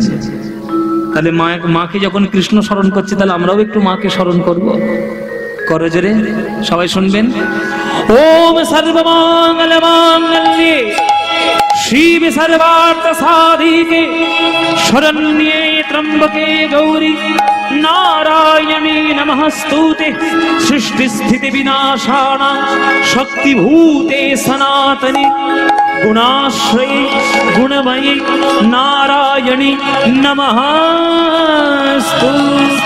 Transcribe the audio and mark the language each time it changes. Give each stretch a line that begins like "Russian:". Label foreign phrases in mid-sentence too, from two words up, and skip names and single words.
Bangla: তাহলে মাকে যখন কৃষ্ণ স্মরণ করছে, তাহলে আমরাও একটু মাকে স্মরণ করব। করজোরে সবাই শুনবেন।
Sanskrit: ওম সর্বমঙ্গল মাঙ্গল্যে শিবে সর্বার্থ সাধিকে শরণ্যে ত্র্যম্বকে গৌরী নারায়ণী নমস্তুতে সৃষ্টি স্থিতি বিনাশানা শক্তিভূতে সনাতনী गुणाश्रये गुणमयी नारायणी नमःस्तु।